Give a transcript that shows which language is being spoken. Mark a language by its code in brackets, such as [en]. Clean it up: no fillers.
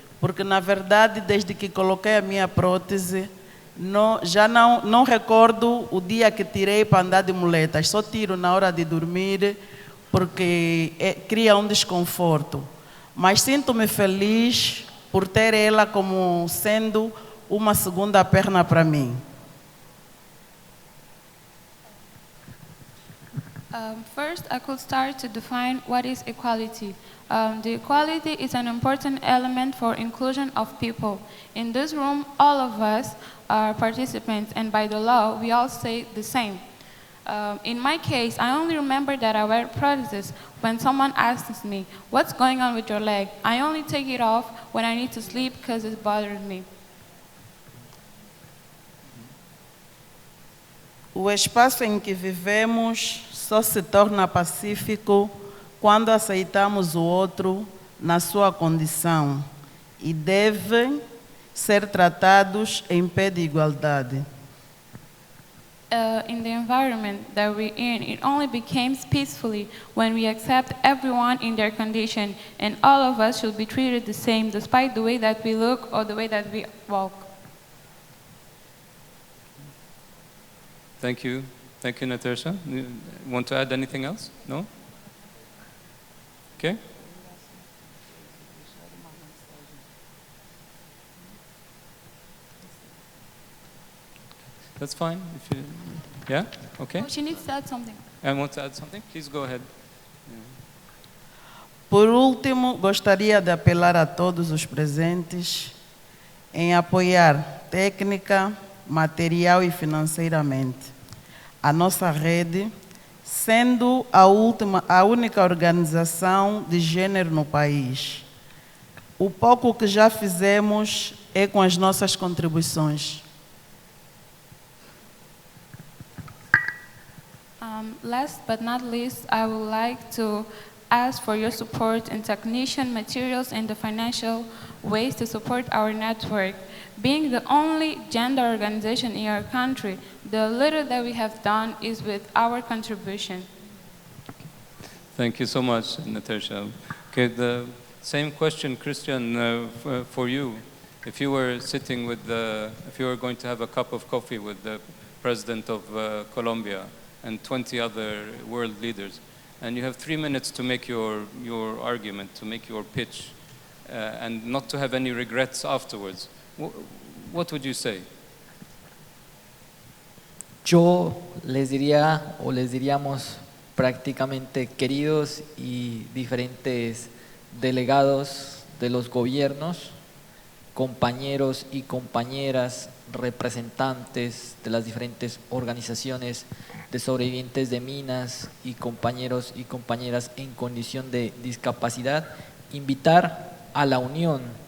[pt] Porque, na verdade, desde que coloquei a minha prótese, já não recordo o dia que tirei para andar de muletas. Só tiro na hora de dormir, porque cria um desconforto. Mas sinto-me feliz por ter ela como sendo uma segunda perna para mim. [en] First, I could start to define what is equality. The equality is an important element for inclusion of people. In this room, all of us are participants, and by the law, we all say the same. In my case, I only remember that I wear prostheses when someone asks me, what's going on with your leg? I only take it off when I need to sleep because it bothers me. [pt] O espaço em que vivemos só se torna pacífico quando aceitamos o outro na sua condição e devem ser tratados em pé de igualdade. [en] In the environment that we're in, it only becomes peacefully when we accept everyone in their condition, and all of us should be treated the same despite the way that we look or the way that we walk. Thank you. Thank you, Natercia. You want to add anything else? No? Okay. That's fine. If you, yeah? Okay. Oh, she needs to add something. I want to add something? Please go ahead. [pt] Por último, gostaria de apelar a todos os presentes em apoiar técnica, material e financeiramente a nossa rede, sendo a única organização de gênero no país. O pouco que já fizemos é com as nossas contribuições. [en] Last but not least, I would like to ask for your support in technician materials and the financial ways to support our network. Being the only gender organization in our country, the little that we have done is with our contribution. Thank you so much, Natercia. Okay, the same question, Christian, for you. If you were sitting with if you were going to have a cup of coffee with the president of Colombia and 20 other world leaders, and you have 3 minutes to make your argument, to make your pitch, and not to have any regrets afterwards, what would you say? [es] Yo les diría, o les diríamos prácticamente, queridos y diferentes delegados de los gobiernos, compañeros y compañeras, representantes de las diferentes organizaciones de sobrevivientes de minas y compañeros y compañeras en condición de discapacidad, invitar a la unión.